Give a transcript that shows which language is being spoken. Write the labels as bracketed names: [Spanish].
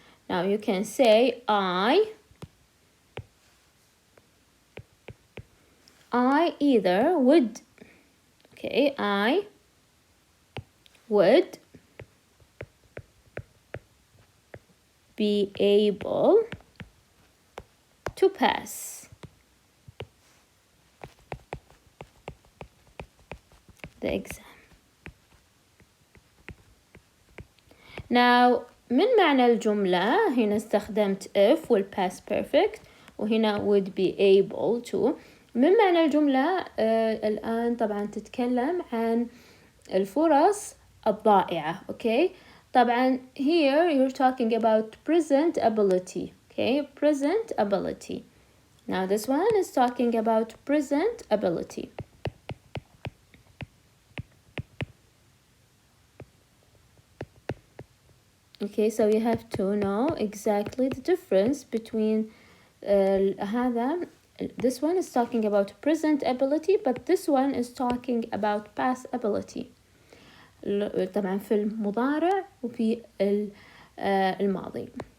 [English] Now you can say I either would, okay, I would be able to pass the exam. [Arabic] Now من معنى الجملة هنا استخدمت if والpast perfect وهنا [English] would be able to. [Arabic] من معنى الجملة الآن طبعا تتكلم عن الفرص الضائعة. [English] Okay, طبعا here you're talking about present ability. Okay, present ability. Now this one is talking about present ability. Okay, so you have to know exactly the difference between هذا. This one is talking about present ability, but this one is talking about past ability. [Arabic] طبعا في المضارع وفي الماضي.